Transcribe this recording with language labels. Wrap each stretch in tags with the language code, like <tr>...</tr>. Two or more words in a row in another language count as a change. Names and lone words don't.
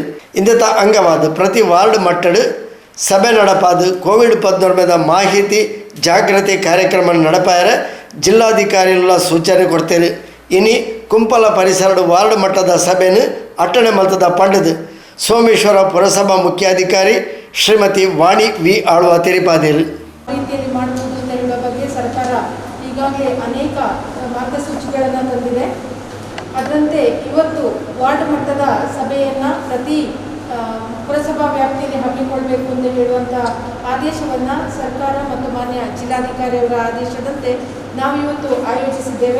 <tcy>ಇಂದತ ಅಂಗವಾದ ಪ್ರತಿ ವಾರ್ಡ್ ಮಟ್ಟದ ಸಭೆ ನಡಪಾದು ಕೋವಿಡ್-19 ಮಾಹಿತಿ ಜಾಗೃತಿ ಕಾರ್ಯಕ್ರಮ ನಡಪಾಯರೆ ಜಿಲ್ಲಾಧಿಕಾರಿಗಳ ಸೂಚನೆ ಕೊಡ್ತೇವೆ. ಇನಿ ಕುಂಪಲ ಪರಿಸರದ ವಾರ್ಡ್ ಮಟ್ಟದ ಸಭೆಯನ್ನು ಅಟ್ಟಣೆ ಮಲ್ತದ ಪಂಡದು ಸೋಮೇಶ್ವರ ಪುರಸಭಾ ಮುಖ್ಯಾಧಿಕಾರಿ ಶ್ರೀಮತಿ ವಾಣಿ ವಿ ಆಳ್ವ ತಿಳಿಪಾದರು.</tcy> <kn>ರೀತಿಯಲ್ಲಿ ಮಾಡಬಹುದು ಅಂತ ಹೇಳುವ ಬಗ್ಗೆ ಸರ್ಕಾರ ಈಗಾಗಲೇ ಅನೇಕ ಮಾರ್ಗಸೂಚಿಗಳನ್ನು ತಂದಿದೆ. ಅದರಂತೆ ಇವತ್ತು ವಾರ್ಡ್ ಮಟ್ಟದ ಸಭೆಯನ್ನು ಪ್ರತಿ ಪುರಸಭಾ ವ್ಯಾಪ್ತಿಯಲ್ಲಿ ಹಮ್ಮಿಕೊಳ್ಬೇಕು ಅಂತ ಹೇಳುವಂಥ ಆದೇಶವನ್ನು ಸರ್ಕಾರ ಮತ್ತು ಮಾನ್ಯ ಜಿಲ್ಲಾಧಿಕಾರಿಯವರ ಆದೇಶದಂತೆ ನಾವು ಇವತ್ತು ಆಯೋಜಿಸಿದ್ದೇವೆ.</kn>